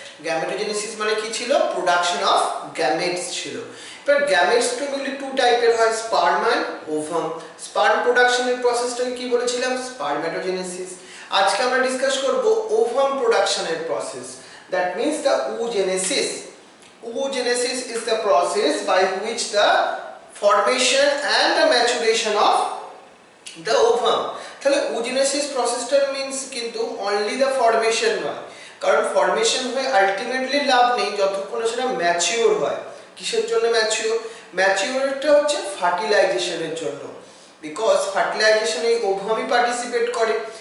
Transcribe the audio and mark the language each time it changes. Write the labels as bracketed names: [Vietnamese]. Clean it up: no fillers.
[Bangla] Gametogenesis মানে কি ছিল? প্রোডাকশন অফ গ্যামেটস ছিল। এবার গ্যামেটস তো মেইনলি টু টাইপের হয়, স্পার্ম অ্যান্ড ওভাম। স্পার্ম প্রোডাকশনের প্রসেসটাকে কি বলেছিলাম? স্পার্মেটোজেনেসিস। আজকে আমরা ডিসকাস করব ওভাম প্রোডাকশনের process, that means the oogenesis. [English] Oogenesis is the process by which the formation and the maturation of the ovum. [Bangla] তাহলে oogenesis প্রসেসটা মিন্স কিন্তু অনলি দ্য ফরমেশন নয়, কারণ ফরমেশন হয়ে আলটিমেটলি লাভ নেই যতক্ষণ সেটা ম্যাচিওর হয়। কিসের জন্য ম্যাচিওর? ম্যাচিওরটা হচ্ছে ফার্টিলাইজেশনের জন্য, বিকজ ফার্টিলাইজেশনে এই ওভামই পার্টিসিপেট করে।